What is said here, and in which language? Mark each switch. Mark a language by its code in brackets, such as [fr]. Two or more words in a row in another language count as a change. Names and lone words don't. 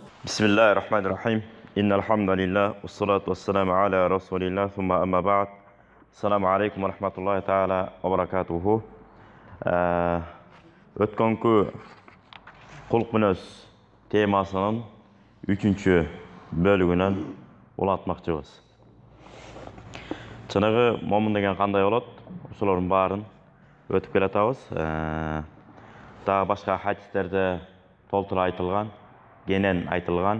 [ar] بسم الله الرحمن الرحيم إن الحمد لله والصلاة والسلام على رسول الله ثم أما بعد السلام عليكم ورحمة الله تعالى وبركاته [ky] Өткөнкү кулк мүнөз темасынын 3-чү бөлүгүнөн улатмакчыбыз. Чыныгы момун деген кандай болот? Ошолордун баарын өтүп келатабыз. Дагы башка хадистерде толтура айтылган, кенен айтылган.